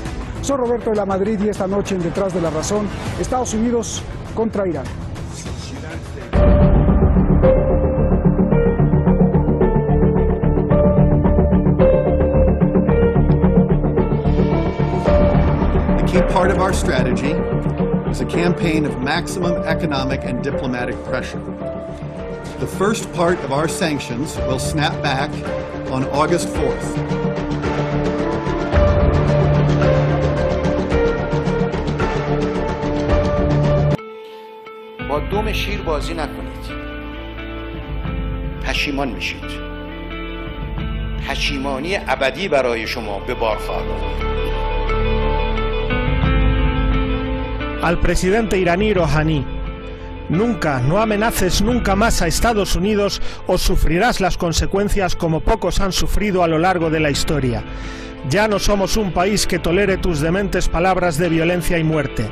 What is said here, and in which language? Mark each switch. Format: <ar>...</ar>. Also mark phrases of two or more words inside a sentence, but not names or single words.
<es>Soy Roberto de la Madrid y esta noche en Detrás de la Razón, Estados Unidos contra Irán.</es> <en>A key part of our strategy is a campaign of maximum economic and diplomatic pressure. The first part of our sanctions will snap back on August 4th.</en> <fa>با دم شیر بازی نکنید. پشیمان میشید. پشیمانی ابدی برای شما به بار خواهد آورد.</fa> <es>Al presidente iraní Rouhani, Nunca, no amenaces nunca más a Estados Unidos o sufrirás las consecuencias como pocos han sufrido a lo largo de la historia. Ya no somos un país que tolere tus dementes palabras de violencia y muerte.</es>